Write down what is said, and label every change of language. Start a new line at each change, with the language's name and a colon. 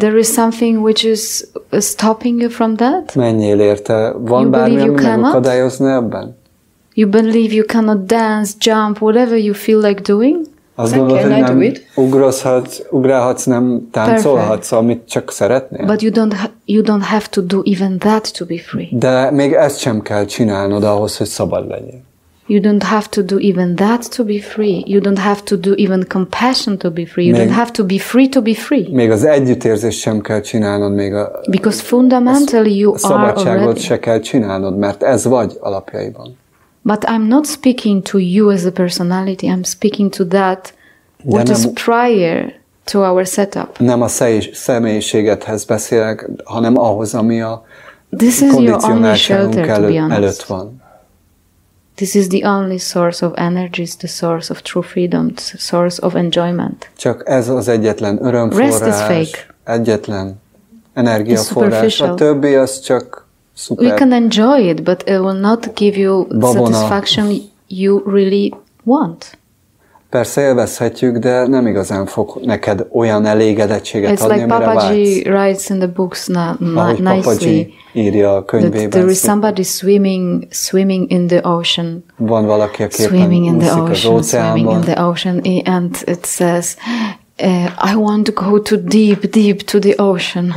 English: There is something which is stopping you from that?
Hungarian: Menjél érte. Van bármi, ami megakadályozna ebben?
English: You believe you cannot dance, jump, whatever you feel like doing?
Hungarian: Azt gondolod, hogy nem ugrálhatsz, nem táncolhatsz, amit csak szeretnél?
English: But you don't have to do even that to be free.
Hungarian: De még ezt sem kell csinálnod ahhoz, hogy szabad legyél.
English: You don't have to do even that to be free. You don't have to do even compassion to be free. You don't have to be free.
Hungarian: Még az együttérzést sem kell csinálnod, még
English: because fundamentally you are
Hungarian: szabadságot
English: already.
Hungarian: Se kell csinálnod, mert ez vagy alapjaiban.
English: But I'm not speaking to you as a personality. I'm speaking to that what is prior to our setup.
Hungarian: Nem a személyiségedhez beszélek, hanem ahhoz, ami a kondicionáltságunk előtt van.
English: This is the only source of energy, the source of true freedom, the source of enjoyment.
Hungarian: Csak ez az egyetlen örömforrás, egyetlen energiaforrás. A többi az csak szuper.
English: You can enjoy it, but it will not give you satisfaction you really want.
Hungarian: Persze élvezhetjük, de nem igazán fog neked olyan elégedettséget adni, amire vágysz.
English: It's like Papaji writes in the books nicely.
Hungarian: Írja a könyvében.
English: There is somebody swimming in the ocean.
Hungarian: Van valaki, aki éppen úszik az óceánban.
English: Swimming in the ocean, and it says, I want to go to deep to the ocean.